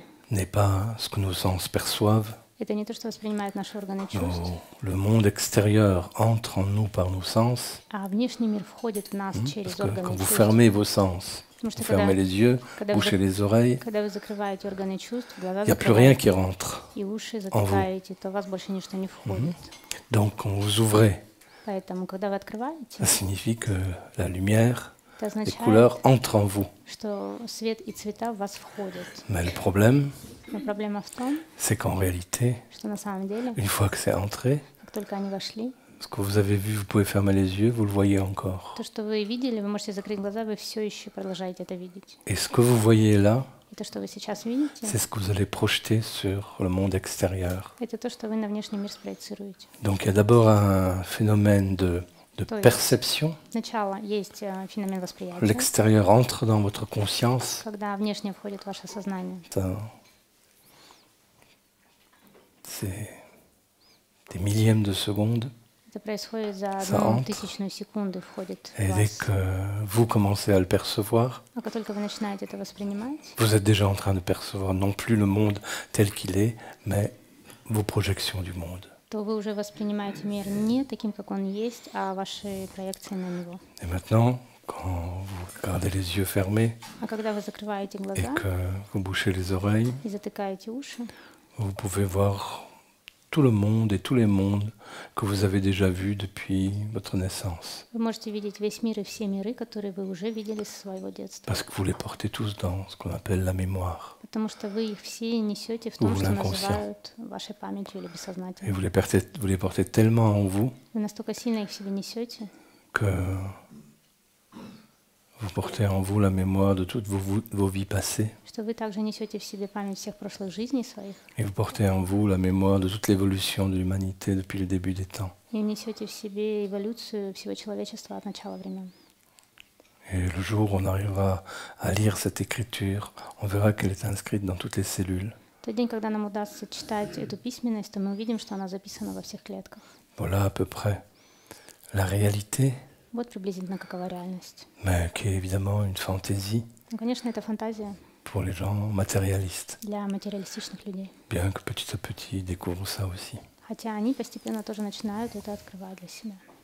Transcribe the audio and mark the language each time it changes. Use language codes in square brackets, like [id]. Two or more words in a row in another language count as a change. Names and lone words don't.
[fr] n'est pas ce que nos sens perçoivent. [ru] это не то, что воспринимают наши органы чувств, [fr] Le monde extérieur entre en nous par nos sens. [ru] а внешний мир входит в нас [fr] Parce [ru] через [fr] que [ru] органы [fr] quand vous [ru] чувств. [fr] fermez vos sens, [ru] Потому что [fr] vous fermez les yeux, [ru] когда [fr] bouchez [ru] вы, [fr] les oreilles, [ru] когда вы закрываете органы чувств, глаза [fr] il n'y a plus rien [ru] закрываете [fr] qui rentre. [ru] и уши затыкаете, то у вас больше ничто не входит. [fr] Donc quand vous ouvrez, [ru] Поэтому, когда вы открываете, [fr] ça signifie que la lumière, [ru] это [fr] les [ru] означает, [fr] couleurs entrent en vous. [ru] что свет и цвета в вас входят. [fr] Mais le problème, [ru] Но проблема в том, [fr] c'est qu'en réalité, [ru] что на самом деле, [fr] une fois que c'est entré, [ru] как только они вошли, [fr] ce que vous avez vu, vous pouvez fermer les yeux, vous le voyez encore. [ru] то, что вы видели, вы можете закрыть глаза, вы все еще продолжаете это видеть. [fr] Et ce que vous voyez là, [ru] И то, что вы сейчас видите, [fr] c'est ce que vous allez projeter sur le monde extérieur. [ru] это то, что вы на внешний мир спроецируете. [fr] Donc il y a d'abord un phénomène de [ru] То есть [fr] perception. [ru] сначала есть феномен восприятия, [fr] L'extérieur entre dans votre conscience. [ru] когда внешне входит ваше сознание. [fr] C'est des millièmes de seconde. [ru] Это происходит за [fr] Ça [ru] одну [fr] entre. [ru] тысячную секунды входит в [fr] Et dès [ru] вас. [fr] que vous commencez à le percevoir, [ru] А как только вы начинаете это воспринимать, [fr] vous êtes déjà en train de percevoir non plus le monde tel qu'il est, mais vos projections du monde. [ru] то вы уже воспринимаете мир не таким, как он есть, а ваши проекции на него. [fr] Et maintenant, quand vous gardez les yeux fermés [ru] А когда вы закрываете [fr] et [ru] глаза [fr] que vous bouchez les oreilles, [ru] и затыкаете уши, [fr] vous pouvez voir tout le monde et tous les mondes que vous avez déjà vus depuis votre naissance. [ru] вы можете видеть весь мир и все миры, которые вы уже видели со своего детства. [fr] Parce que vous les portez tous dans ce qu'on appelle la mémoire. [ru] Потому что вы их все несете в том, [fr] Ou [ru] что [fr] l'inconscient. [ru] называют вашей памятью или [fr] Et [ru] бессознательным. [fr] vous les portez tellement en vous [ru] Вы настолько сильно их в себе несете, [fr] que vous portez en vous la mémoire de toutes vos vies passées. [ru] что вы также несете в себе память всех прошлых жизней своих [fr] Et vous portez en vous la mémoire de toute l'évolution de l'humanité depuis le début des temps. [ru] и несете в себе эволюцию всего человечества от начала времен. [fr] Et le jour où on arrivera à lire cette écriture, on verra qu'elle est inscrite dans toutes les cellules. [ru] В тот день, когда нам удастся читать эту письменность, то мы увидим, что она записана во всех клетках. [fr] Voilà à peu près la réalité, [ru] Вот приблизительно какова реальность. [fr] mais qui est évidemment une fantaisie [ru] Ну, конечно, это фантазия [fr] pour les gens matérialistes, [ru] для материалистичных людей. [fr] bien que petit à petit ils découvrent ça aussi. [ru] Хотя они постепенно тоже начинают это открывать для себя.